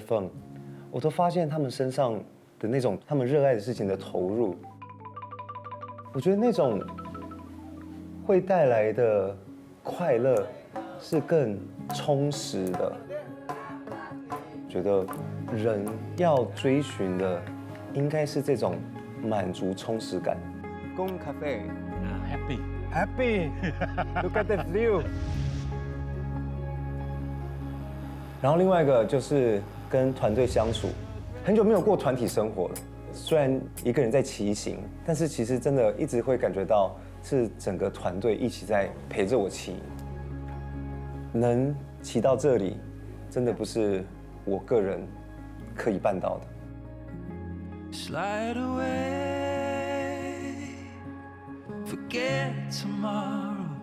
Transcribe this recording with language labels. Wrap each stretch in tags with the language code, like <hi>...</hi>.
<zh>Feng， 我都发现他们身上的那种他们热爱的事情的投入，我觉得那种会带来的快乐是更充实的。觉得人要追寻的应该是这种满足充实感。公咖啡</zh> <en>，happy， look at the view。</en> <zh>然后另外一个就是跟团队相处，很久没有过团体生活了。虽然一个人在骑行，但是其实真的一直会感觉到是整个团队一起在陪着我骑。能骑到这里，真的不是我个人可以办到的。</zh> <en>Slide away, forget tomorrow.</en>